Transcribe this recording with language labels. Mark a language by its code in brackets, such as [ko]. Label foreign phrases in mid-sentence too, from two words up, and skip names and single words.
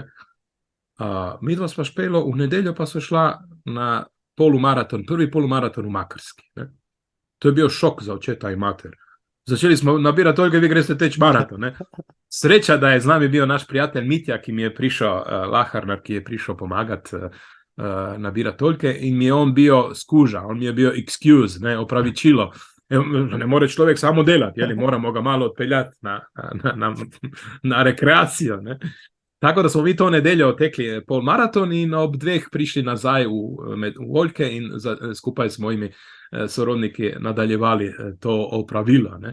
[sl] Midva sva špelo, v nedeljo pa sva šla na polumaraton, prvi polumaraton v Makarski, ne. To je bil šok za očeta in mater. Začeli smo nabirati oljke, vi greste teč maraton, ne. Sreča, da je z nami bil naš prijatelj Mitja, ki mi je prišel, Laharnar, ki je prišel pomagati nabirati oljke in mi je on bio skuža, on mi je bio excuse, ne, opravičilo. Ne more človek samo delati, jeli, moramo ga malo odpeljati na rekreacijo, ne. Tako da smo mi to nedeljo tekli polmaraton in ob 2 prišli nazaj v oljke in skupaj s mojimi sorodniki nadaljevali to opravilo, ne.